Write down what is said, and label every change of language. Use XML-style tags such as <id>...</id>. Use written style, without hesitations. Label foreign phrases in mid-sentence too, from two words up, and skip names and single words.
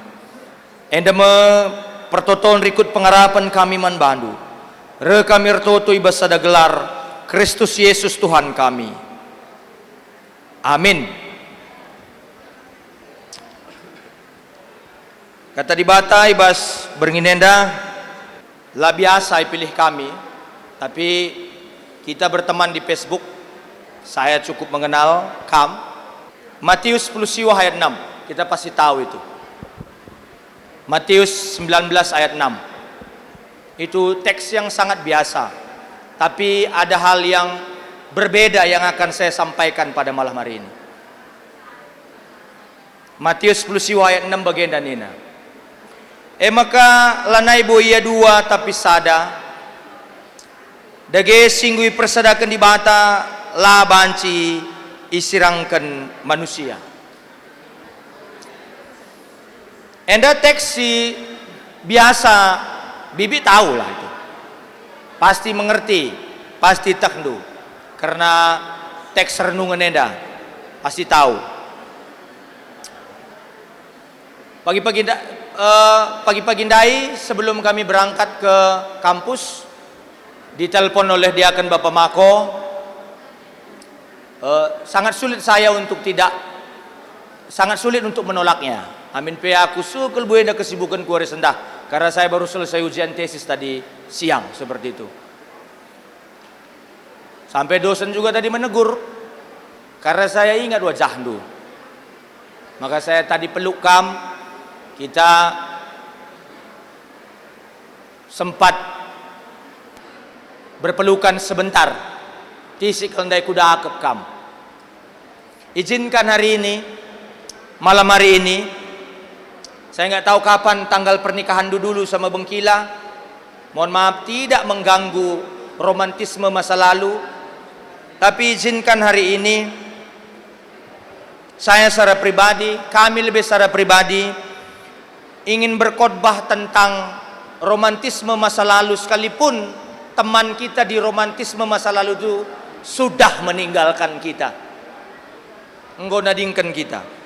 <btx>Enda me pertoton rikut pengarapan kami man bandu. Re kami retoto ibas ada gelar Kristus Yesus Tuhan kami. Amin. Kata di bata ibas beringinenda lah biasa pilih kami.</btx> <id>Tapi kita berteman di Facebook, saya cukup mengenal Kam. Matius 10 siwa ayat 6, kita pasti tahu itu. Matius 19 ayat 6. Itu teks yang sangat biasa. Tapi ada hal yang berbeda yang akan saya sampaikan pada malam hari ini. Matius 10 siwa ayat 6 bagian dan ina.</id> <btx>Maka lanai bo ia dua tapi sada. Dage singgui persadakan di bata la banci isirangkan manusia. Enda teksi biasa bibi</btx> <id>tahu lah itu. Pasti mengerti, pasti takdu. Karena teks renungan enda pasti tahu. Pagi-pagi ndai sebelum kami berangkat ke kampus ditelepon oleh diaken Bapak Mako. Sangat sulit saya untuk tidak sangat sulit untuk menolaknya.</id> <btx>Amin pe aku sukul buena kesibukan kuare sendah</btx> <id>karena saya baru selesai ujian tesis tadi siang seperti itu. Sampai dosen juga tadi menegur karena saya ingat wajah Handu. Maka saya tadi peluk Kam, kita sempat berpelukan sebentar.</id> <btx>Tisik kendai kuda akep Kam.</btx> <id>Izinkan hari ini, malam hari ini, saya nggak tahu kapan tanggal pernikahan dulu sama Bengkila. Mohon maaf tidak mengganggu romantisme masa lalu, tapi izinkan hari ini saya secara pribadi, kami lebih secara pribadi ingin berkhotbah tentang romantisme masa lalu, sekalipun teman kita di romantisme masa lalu itu sudah meninggalkan kita, nggonadingkan kita.</id>